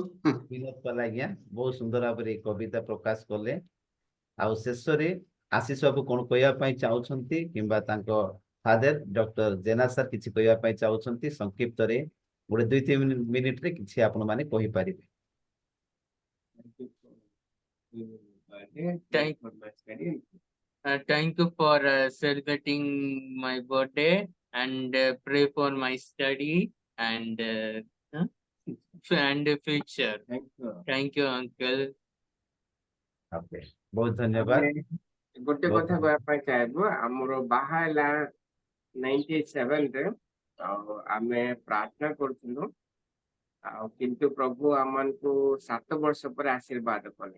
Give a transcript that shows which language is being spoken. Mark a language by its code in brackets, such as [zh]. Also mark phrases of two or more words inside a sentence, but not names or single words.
[or] ବିନୋଦ ପାଲ ଆଜ୍ଞା ବହୁତ ସୁନ୍ଦର ଭାବରେ ଏଇ କବିତା ପ୍ରକାଶ କଲେ। ଆଉ ଶେଷରେ ଆଶିଷ ବାବୁ କଣ କହିବା ପାଇଁ ଚାହୁଁଛନ୍ତି କିମ୍ବା ତାଙ୍କ [en] father doctor [or] ଜେନା ସାର୍ କିଛି କହିବା ପାଇଁ ଚାହୁଁଛନ୍ତି ସଂକ୍ଷିପ୍ତରେ ଗୋଟେ 2-3 ମିନିଟରେ କିଛି ଆପଣ ମାନେ କହିପାରିବେ। [en] Thank you for celebrating my birthday and pray for my study and future. Thank you, uncle. [or] Okay. ବହୁତ ଧନ୍ୟବାଦ। ଗୋଟେ ବହୁତ କଥା କହିବା ପାଇଁ ଚାହିଁବୁ ଆମର ବାହା ହେଲା 97 ରେ ଆଉ ଆମେ ପ୍ରାର୍ଥନା କରୁଥିଲୁ ଆଉ କିନ୍ତୁ ପ୍ରଭୁ ଆମମାନଙ୍କୁ 7 ବର୍ଷ ପରେ ଆଶୀର୍ବାଦ କଲେ।